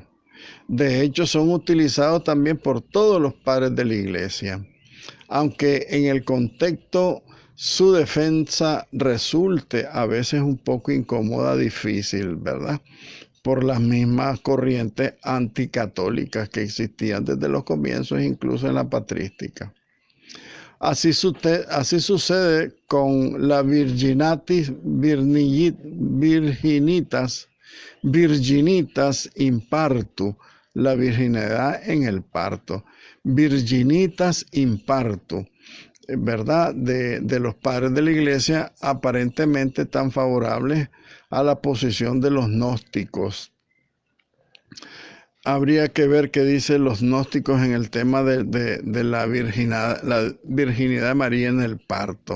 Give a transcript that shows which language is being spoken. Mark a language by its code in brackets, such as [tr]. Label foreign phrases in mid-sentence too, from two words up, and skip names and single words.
[es] De hecho, son utilizados también por todos los padres de la Iglesia, aunque en el contexto su defensa resulte a veces un poco incómoda, difícil, ¿verdad? Por las mismas corrientes anticatólicas que existían desde los comienzos, incluso en la patrística. Así sucede con la [la] virginitas in partu, [es] la virginidad en el parto. [la] Virginitas in partu, [es] ¿verdad? De los padres de la Iglesia aparentemente tan favorables a la posición de los gnósticos. Habría que ver qué dicen los gnósticos en el tema de la virginidad de María en el parto.